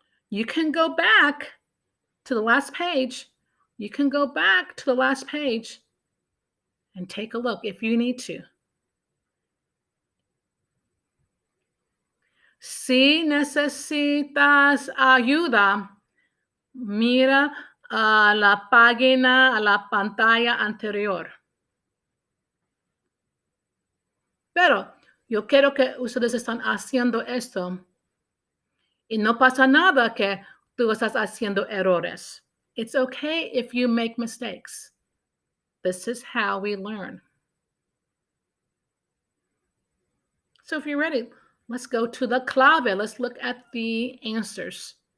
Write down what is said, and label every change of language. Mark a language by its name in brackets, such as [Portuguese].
[English] You can go back to the last page. You can go back to the last page and take a look if you need to. [Spanish] Si necesitas ayuda, mira a la página, a la pantalla anterior. Pero yo quiero que ustedes están haciendo esto y no pasa nada que tú estás haciendo errores. [English] It's okay if you make mistakes. This is how we learn. So if you're ready, let's go to the clave. Let's look at the answers.